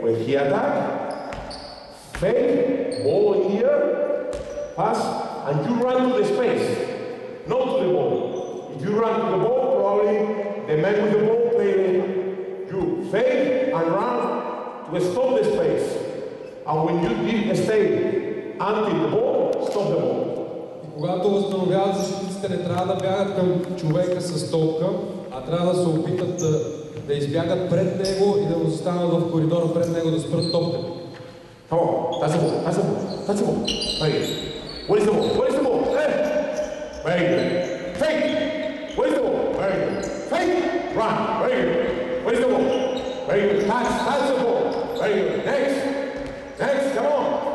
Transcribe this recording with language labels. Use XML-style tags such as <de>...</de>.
<en>When he attack, fake, ball in here, pass, and you run to the space, not to the ball. If you run to the ball, probably the man with the ball play you fake and run to stop the space. And when you stay until the ball, stop the ball.</en> <bg>И когато възстановяват защитниците, не трябва да бягат към човека с топка, а трябва да се опитат да избягат пред него и да го застанат в коридора пред него да спрат топката.</bg> <en>Come on, that's the ball, that's the ball, that's the ball. Very good. What is the ball? What is the ball? Very good. Fake. What is the ball? Very good. Fake. Run. Very good. What is the ball? Very good. Pass the ball. Very good. Next. Next, come on.</en>